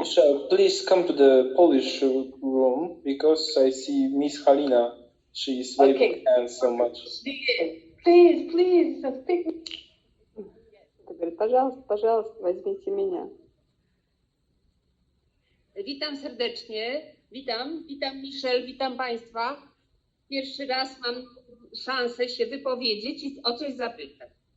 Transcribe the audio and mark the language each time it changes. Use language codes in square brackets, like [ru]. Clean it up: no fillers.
[en] Michelle, please come to the Polish room because I see Miss Halina. She is waving hands so much. Please, speak. [ru] Говорит, пожалуйста, возьмите меня. [pl] Witam serdecznie, witam Michelle, witam Państwa. Pierwszy raz mam szansę się wypowiedzieć i o coś zapytać.